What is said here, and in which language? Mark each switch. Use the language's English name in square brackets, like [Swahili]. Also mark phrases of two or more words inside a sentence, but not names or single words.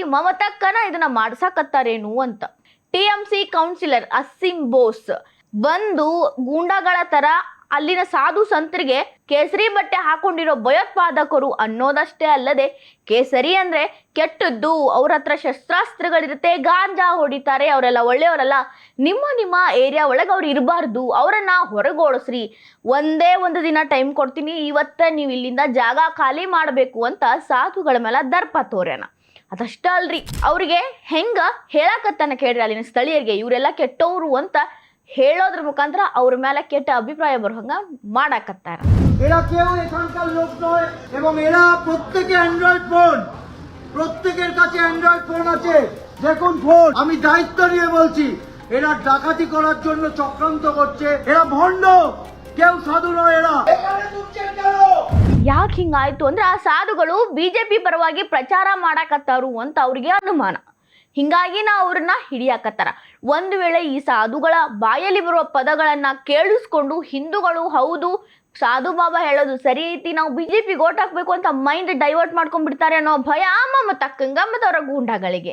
[Kannada] ಮಮತಕ್ಕನ ಇದನ್ನ ಮಾಡ್ಸಾಕತ್ತಾರೇನು ಅಂತ. TMC ಕೌನ್ಸಿಲರ್ ಅಸೀಂ ಬೋಸ್ ಬಂದು ಗೂಂಡಾಗಳ ತರ ಅಲ್ಲಿನ ಸಾಧು ಸಂತರಿಗೆ ಕೇಸರಿ ಬಟ್ಟೆ ಹಾಕೊಂಡಿರೋ ಭಯೋತ್ಪಾದಕರು ಅನ್ನೋದಷ್ಟೇ ಅಲ್ಲದೆ, ಕೇಸರಿ ಅಂದ್ರೆ ಕೆಟ್ಟದ್ದು, ಅವ್ರ ಹತ್ರ ಶಸ್ತ್ರಾಸ್ತ್ರಗಳಿರುತ್ತೆ, ಗಾಂಜಾ ಹೊಡಿತಾರೆ, ಅವರೆಲ್ಲ ಒಳ್ಳೆಯವರಲ್ಲ, ನಿಮ್ಮ ಏರಿಯಾ ಒಳಗೆ ಅವ್ರು ಇರಬಾರ್ದು, ಅವರನ್ನ ಹೊರಗೋಡಿಸ್ರಿ, ಒಂದೇ ಒಂದು ದಿನ ಟೈಮ್ ಕೊಡ್ತೀನಿ, ಇವತ್ತ ನೀವು ಇಲ್ಲಿಂದ ಜಾಗ ಖಾಲಿ ಮಾಡಬೇಕು ಅಂತ ಸಾಧುಗಳ ಮೇಲೆ ದರ್ಪ ತೋರ್ಯಾನ. ಅದಷ್ಟ ಅಲ್ರಿ, ಅವ್ರಿಗೆ ಹೆಂಗ ಹೇಳಕತ್ತಾನ ಕೇಳ್ರಿ ಅಲ್ಲಿನ ಸ್ಥಳೀಯರಿಗೆ, ಇವರೆಲ್ಲ ಕೆಟ್ಟವರು ಅಂತ ಹೇಳೋದ್ರ ಮುಖಾಂತರ ಅವ್ರ ಮೇಲೆ ಕೆಟ್ಟ ಅಭಿಪ್ರಾಯ ಬರೋ ಹಂಗ ಮಾಡಾಕತ್ತಾರ. [Bangla] এরা কেউ এখানকার লোক নয় এবং এরা প্রত্যেকে [English] android phone, [Bangla] প্রত্যেকের কাছে [English] android phone [Bangla] আছে। দেখুন ফোন, আমি দায়িত্ব নিয়ে বলছি, এরা ডাকাতি করার জন্য চক্রান্ত করছে। এরা ভণ্ড, কেউ সাধু নয়। এরা এখানে ঢুকছেন কেন? [Kannada] ಯಾಕೆ ಹಿಂಗಾಯ್ತು ಅಂದ್ರೆ ಆ ಸಾಧುಗಳು ಬಿಜೆಪಿ ಪರವಾಗಿ ಪ್ರಚಾರ ಮಾಡಾಕತ್ತಾರು ಅಂತ ಅವ್ರಿಗೆ ಅನುಮಾನ. ಹಿಂಗಾಗಿ ಅವ್ರನ್ನ ಹಿಡಿಯಾಕತ್ತಾರ. ಒಂದು ವೇಳೆ ಈ ಸಾಧುಗಳ ಬಾಯಲ್ಲಿ ಬರುವ ಪದಗಳನ್ನ ಕೇಳಿಸ್ಕೊಂಡು ಹಿಂದೂಗಳು ಹೌದು ಸಾಧು ಬಾಬಾ ಹೇಳೋದು ಸರಿ ಐತಿ, ನಾವು ಬಿಜೆಪಿಗೆ ಓಟ್ ಹಾಕ್ಬೇಕು ಅಂತ [English] mind divert [Kannada] ಮಾಡ್ಕೊಂಡ್ಬಿಡ್ತಾರೆ ಅನ್ನೋ ಭಯ ಮಮತಕ್ಕಂಗ ಮತ್ತು ಅವರ ಗೂಂಡಾಗಳಿಗೆ.